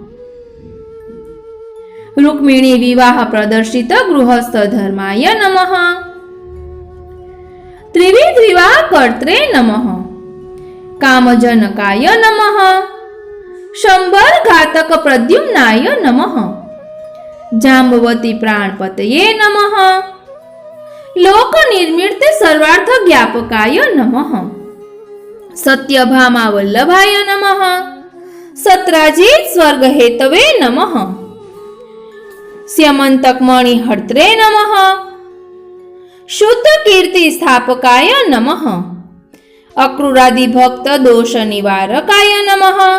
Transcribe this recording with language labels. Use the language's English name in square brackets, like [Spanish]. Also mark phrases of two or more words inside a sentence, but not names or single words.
[Sanskrit] रुक्मिणी विवाह प्रदर्शित गृहस्थ धर्माय नमः, त्रिविध विवाह कर्त्रे नमः, कामजनकाय नमः, शंबर घातक प्रद्युम्नाय नमः, जांबवती प्राणपतये नमः, लोक निर्मित सर्वार्थ ज्ञापकाय नमः, सत्यभामा वल्लभाय नमः। सत्राजित स्वर्ग हेतवे नमः। स्यमंतक मणिहर्त्रे नमः। शुद्ध कीर्ति स्थापकाय नमः। अक्रूरादि भक्त दोष निवारकाय नमः।